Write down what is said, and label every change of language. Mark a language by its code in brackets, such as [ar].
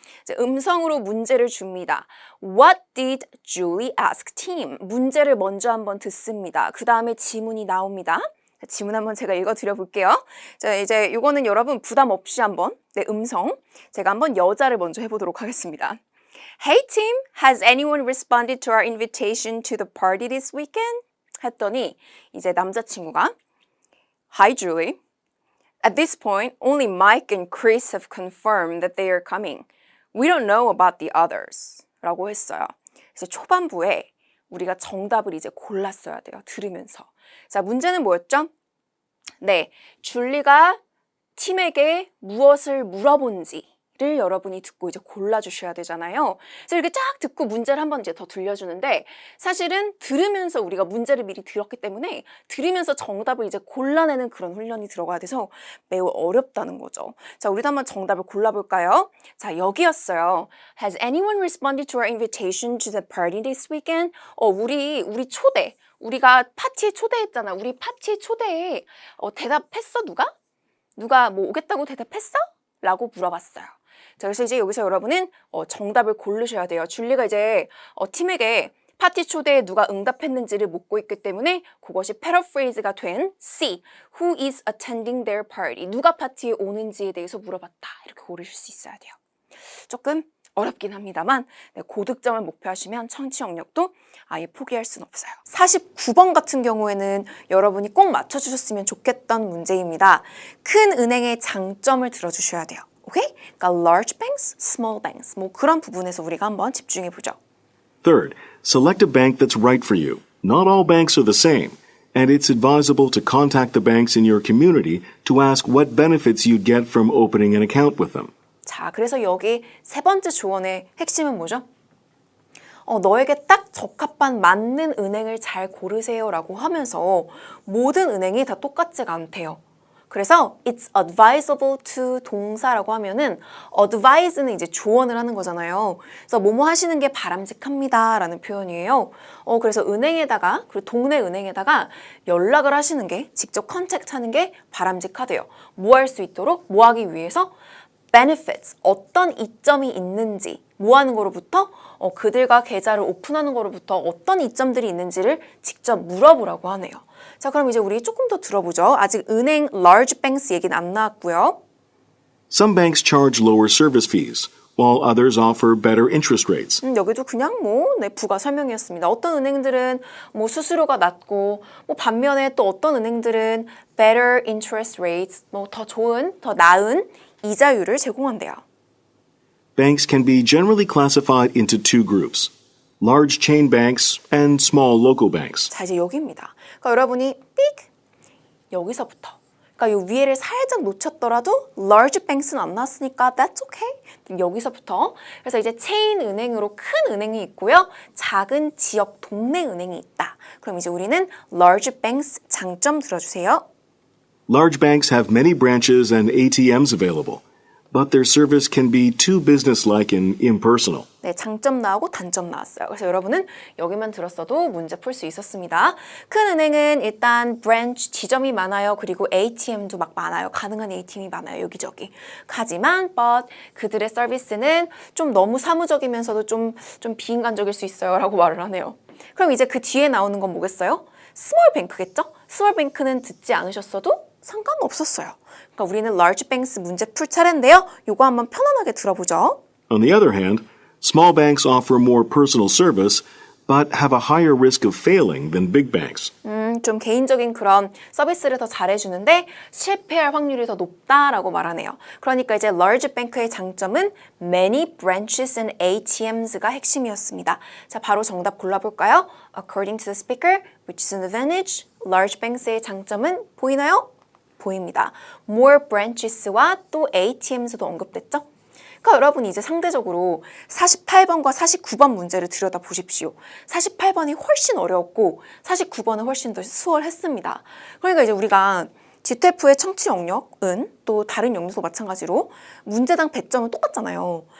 [ko] 이제 음성으로 문제를 줍니다. [en] What did Julie ask Tim? [ko] 문제를 먼저 한번 듣습니다. 그 다음에 지문이 나옵니다. 지문 한번 제가 읽어드려 볼게요. 자, 이제 이거는 여러분 부담 없이 한번 음성. 제가 한번 여자를 먼저 해보도록 하겠습니다. [en] Hey Tim, has anyone responded to our invitation to the party this weekend? [ko] 했더니 이제 남자친구가 [en] Hi Julie. At this point, only Mike and Chris have confirmed that they are coming. We don't know about the others. [ko] 라고 했어요. 그래서 초반부에 우리가 정답을 이제 골랐어야 돼요. 들으면서. 자, 문제는 뭐였죠? 네, 줄리가 팀에게 무엇을 물어본지 를 여러분이 듣고 이제 골라주셔야 되잖아요. 그래서 이렇게 쫙 듣고 문제를 한번 이제 더 들려주는데 사실은 들으면서 우리가 문제를 미리 들었기 때문에 들으면서 정답을 이제 골라내는 그런 훈련이 들어가야 돼서 매우 어렵다는 거죠. 자, 우리도 한번 정답을 골라볼까요? 자, 여기였어요. [en] Has anyone responded to our invitation to the party this weekend? [ko] 우리 초대. 우리가 파티에 초대했잖아. 우리 파티에 초대에 대답했어, 누가? 누가 뭐 오겠다고 대답했어? 라고 물어봤어요. 자, 그래서 이제 여기서 여러분은 정답을 고르셔야 돼요. 줄리가 이제 팀에게 파티 초대에 누가 응답했는지를 묻고 있기 때문에 그것이 패러프레이즈가 된 C. [en] Who is attending their party? [ko] 누가 파티에 오는지에 대해서 물어봤다. 이렇게 고르실 수 있어야 돼요. 조금 어렵긴 합니다만 고득점을 목표하시면 청취 영역도 아예 포기할 수는 없어요. 49번 같은 경우에는 여러분이 꼭 맞춰주셨으면 좋겠던 문제입니다. 큰 은행의 장점을 들어주셔야 돼요. 오케이? 그러니까 large banks, small banks 뭐 그런 부분에서 우리가 한번 집중해 보죠. [en] Third, select a bank that's right for you. Not all banks are the same, and it's advisable to contact the banks in your community to ask what benefits you'd get from opening an account with them. [ko] 자, 그래서 여기 세 번째 조언의 핵심은 뭐죠? 너에게 딱 적합한 맞는 은행을 잘 고르세요 라고 하면서 모든 은행이 다 똑같지가 않대요. 그래서 [en] it's advisable to [ko] 동사라고 하면은 advise는 이제 조언을 하는 거잖아요. 그래서 뭐뭐 하시는 게 바람직합니다 라는 표현이에요. 그래서 은행에다가 그리고 동네 은행에다가 연락을 하시는 게 직접 컨택트 하는 게 바람직하대요. 뭐 할 수 있도록 뭐 하기 위해서 benefits 어떤 이점이 있는지 뭐 하는 거로부터 그들과 계좌를 오픈하는 거로부터 어떤 이점들이 있는지를 직접 물어보라고 하네요. 자, 그럼 이제 우리 조금 더 들어보죠. 아직 은행 large banks 얘기는 안 나왔고요. [en] Some banks charge lower service fees, while others offer better interest rates. [ko] 여기도 그냥 부가 설명이었습니다. 어떤 은행들은 수수료가 낮고 반면에 또 어떤 은행들은 [en] better interest rates [ko] 더 좋은, 더 나은 이자율을 제공한대요. [en] Banks can be generally classified into two groups, large chain banks and small local banks. [ko] 자, 이제 여기입니다. 그러니까 여러분이 삑 여기서부터. 그러니까 이 위에를 살짝 놓쳤더라도 large banks는 안 나왔으니까 [en] that's okay. [ko] 여기서부터. 그래서 이제 체인 은행으로 큰 은행이 있고요. 작은 지역 동네 은행이 있다. 그럼 이제 우리는 large banks 장점 들어주세요. [en] Large banks have many branches and ATMs available, but their service can be too businesslike and impersonal. [ko] 네, 장점 나오고 단점 나왔어요. 그래서 여러분은 여기만 들었어도 문제 풀 수 있었습니다. 큰 은행은 일단 브랜치, 지점이 많아요. 그리고 ATM도 막 많아요. 가능한 ATM이 많아요. 여기저기. 하지만 but 그들의 서비스는 좀 너무 사무적이면서도 좀 비인간적일 수 있어요. 라고 말을 하네요. 그럼 이제 그 뒤에 나오는 건 뭐겠어요? 스몰 뱅크겠죠? 스몰 뱅크는 듣지 않으셨어도 상관없었어요. 그러니까 우리는 large banks 문제 풀 차례인데요. 요거 한번 편안하게 들어보죠. [en] On the other hand, small banks offer more personal service, but have a higher risk of failing than big banks. [ko] 좀 개인적인 그런 서비스를 더 잘해주는데 실패할 확률이 더 높다라고 말하네요. 그러니까 이제 large bank의 장점은 [en] many branches and ATMs [ko] 가 핵심이었습니다. 자, 바로 정답 골라볼까요? [en] According to the speaker, which is an advantage, large banks의 [ko] 장점은 보이나요? 보입니다. More branches와 또 ATMs도 언급됐죠? 그러니까 여러분 이제 상대적으로 48번과 49번 문제를 들여다보십시오. 48번이 훨씬 어려웠고 49번은 훨씬 더 수월했습니다. 그러니까 이제 우리가 GTF의 청취 영역은 또 다른 영역도 마찬가지로 문제당 100점은 똑같잖아요.